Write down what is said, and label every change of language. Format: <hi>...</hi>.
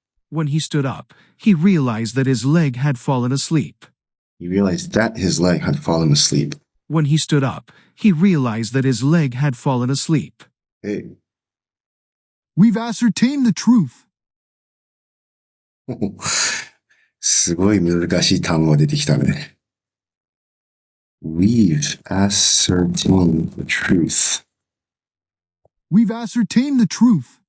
<en>When he stood up, he realized that his leg had fallen asleep. He realized that his leg had fallen asleep. When he stood up, he realized that his leg had fallen asleep. Hey. We've ascertained the truth.</en> <ja>すごい難しい単語が出てきたね。</ja> <en>We've ascertained the truth. We've ascertained the truth.</en>